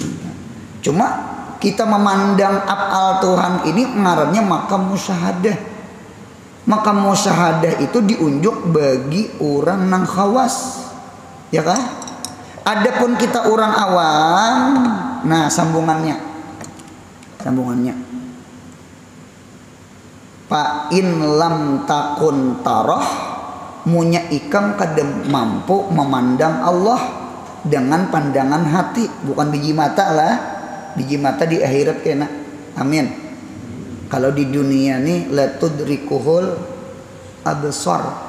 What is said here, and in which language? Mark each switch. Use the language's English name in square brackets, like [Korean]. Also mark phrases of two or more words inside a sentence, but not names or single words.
[Banjar] Cuma kita memandang af'al Tuhan ini ngarannya makam musyahadah. Makam musyahadah itu diunjuk bagi orang nang khawas. Ya kan? Adapun kita orang awam, nah sambungannya. [Arabic] فإن لم تكن تراه, [Banjar] munya ikam kadang mampu memandang Allah dengan pandangan hati, bukan biji mata lah. Biji mata di akhirat kena. Amin. Kalau di dunia nih [Arabic] لا تدركه الأبصار.